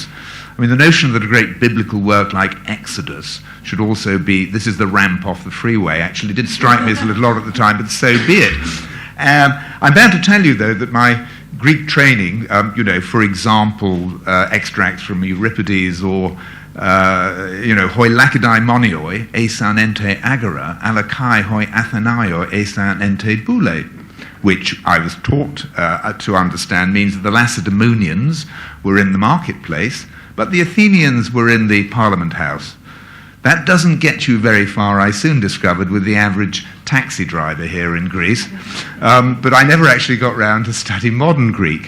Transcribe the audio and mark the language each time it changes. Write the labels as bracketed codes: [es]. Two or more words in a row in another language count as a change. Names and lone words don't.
[en] I mean, the notion that a great biblical work like Exodus should also be, this is the ramp off the freeway, actually did strike me as a little odd at the time, but so be it. I'm bound to tell you, though, that my Greek training, you know, for example, extracts from Euripides or, you know, [el] οἱ Λακεδαιμόνιοι, ἦσαν ἐν τῇ ἀγορᾷ, ἀλλὰ καὶ οἱ Ἀθηναῖοι, ἦσαν ἐν τῇ βουλῇ, [en] which I was taught to understand means that the Lacedaemonians were in the marketplace, but the Athenians were in the Parliament House. That doesn't get you very far, I soon discovered, with the average taxi driver here in Greece. But I never actually got round to study modern Greek.